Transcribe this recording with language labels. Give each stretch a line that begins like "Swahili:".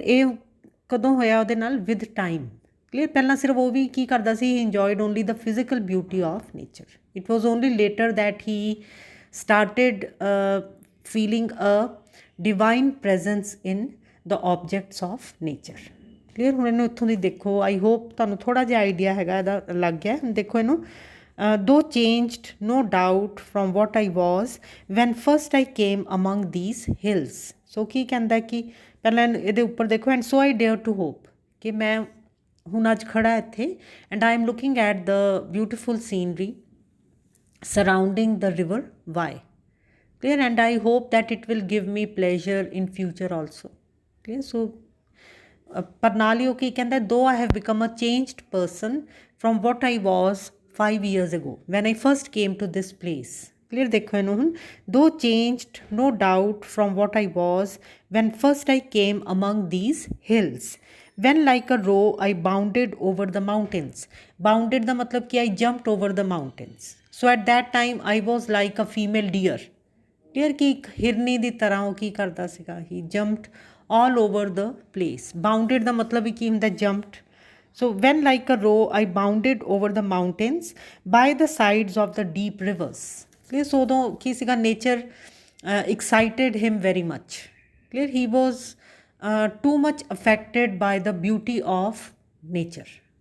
Punjabi: ਇਹ ਕਦੋਂ ਹੋਇਆ ਉਹਦੇ ਨਾਲ,
English: with time। clear।
Punjabi: ਪਹਿਲਾਂ ਸਿਰਫ ਉਹ ਵੀ ਕੀ ਕਰਦਾ ਸੀ,
English: he enjoyed only the physical beauty of nature. It was only later that he started feeling a divine presence in the objects of nature. Clear.
Punjabi: ਹੁਣ ਇਹਨੂੰ ਇੱਥੋਂ ਦੀ ਦੇਖੋ,
English: I hope
Punjabi: ਤੁਹਾਨੂੰ ਥੋੜ੍ਹਾ ਜਿਹਾ ਆਈਡੀਆ ਹੈਗਾ ਇਹਦਾ ਲੱਗ ਗਿਆ। ਹੁਣ ਦੇਖੋ ਇਹਨੂੰ,
English: Though changed no doubt from what I was when first I came among these hills. So
Punjabi: ਕੀ ਕਹਿੰਦਾ ਕਿ ਪਹਿਲਾਂ ਇਹਦੇ ਉੱਪਰ ਦੇਖੋ,
English: and so I dare to hope,
Punjabi: ਕਿ ਮੈਂ ਹੁਣ ਅੱਜ ਖੜਾ ਇੱਥੇ
English: And I am looking at the beautiful scenery surrounding the river Wye. Clear। And I hope that it will give me pleasure in future also. Clear। So
Punjabi: ਪਰ ਨਾਲ ਹੀ ਉਹ ਕੀ ਕਹਿੰਦਾ,
English: though I have become a changed person from what I was 5 years ago when I first came to this place. Clear।
Punjabi: ਦੇਖੋ ਇਹਨੂੰ ਹੁਣ,
English: though changed no doubt from what I was when first I came among these hills, when like a roe I bounded over the mountains. Bounded
Punjabi: ਦਾ ਮਤਲਬ ਕਿ
English: I jumped over the mountains. So at that time I was like a female deer.
Punjabi: Deer ਕਿ ਇੱਕ ਹਿਰਨੀ ਦੀ ਤਰ੍ਹਾਂ ਉਹ ਕੀ ਕਰਦਾ ਸੀਗਾ,
English: he jumped all over the place.
Punjabi: Bounded ਦਾ ਮਤਲਬ ਵੀ ਕੀ ਹੁੰਦਾ, jumped.
English: So when like a roe I bounded over the mountains by the sides of the deep rivers. Clear। So
Punjabi: ਉਦੋਂ ਕੀ ਸੀਗਾ,
English: nature excited him very much. Clear। He was too much affected by the beauty of nature.